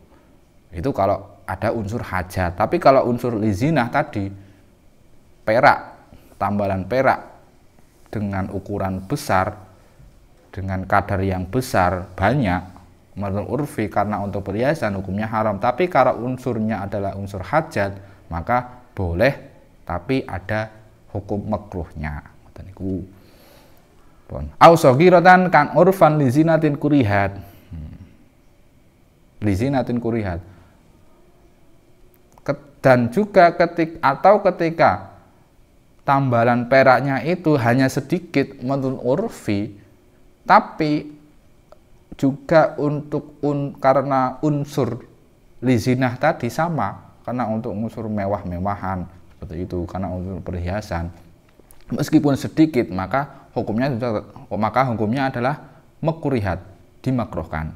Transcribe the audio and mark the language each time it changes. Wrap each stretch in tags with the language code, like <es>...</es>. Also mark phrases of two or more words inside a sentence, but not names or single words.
<id>Itu kalau ada unsur hajat. Tapi kalau unsur lizinah tadi, perak, tambalan perak dengan ukuran besar, dengan kadar yang besar, banyak, menurut urfi karena untuk perhiasan hukumnya haram. Tapi kalau unsurnya adalah unsur hajat, maka boleh, tapi ada hukum makruhnya.</id> <ar>أو صغيرة كان عرفا لزينة كرهت. لزينة كرهت.</ar> <id>Dan juga ketika tambalan peraknya itu hanya sedikit menurut urfi, tapi juga untuk karena unsur lizinah tadi sama, karena untuk unsur mewah-mewahan, seperti itu, karena unsur perhiasan, meskipun sedikit, maka hukumnya adalah makruhat, dimakruhkan.</id>